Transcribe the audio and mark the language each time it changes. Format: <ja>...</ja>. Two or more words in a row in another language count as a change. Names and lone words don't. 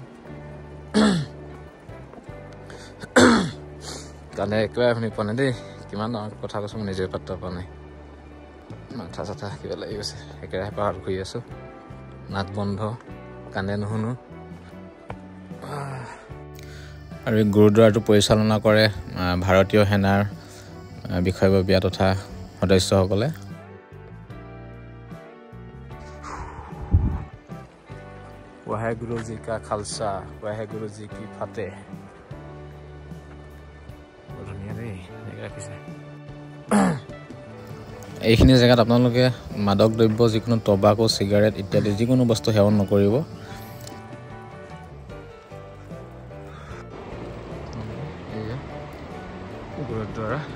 <as>গানে একেবাৰে শুনি পোৱা নাই দেই কিমান ডাঙৰ কথা কৈছোঁ মই নিজে পাত্তা পোৱা নাই মাথা চাথা কিবা লাগি গৈছে একেৰাহে পাহাৰত ঘূৰি আছোঁ নাক বন্ধ কান্দে নুশুনো আৰু এই গুৰুদ্বাৰটো পৰিচালনা কৰে ভাৰতীয় সেনাৰ বিষয়ববীয়া তথা সদস্যসকলে</as> <pa>ਵਾਹਿਗੁਰੂ ਜੀ ਕਾ ਖ਼ਾਲਸਾ ਵਾਹਿਗੁਰੂ ਜੀ ਕੀ ਫ਼ਤਿਹ</pa> <as>এইখিনি জেগাত আপোনালোকে মাদক দ্ৰব্য যিকোনো টবাকো সিগাৰেট ইত্যাদি যিকোনো বস্তু সেৱন নকৰিব গুৰুদ্বাৰা</as>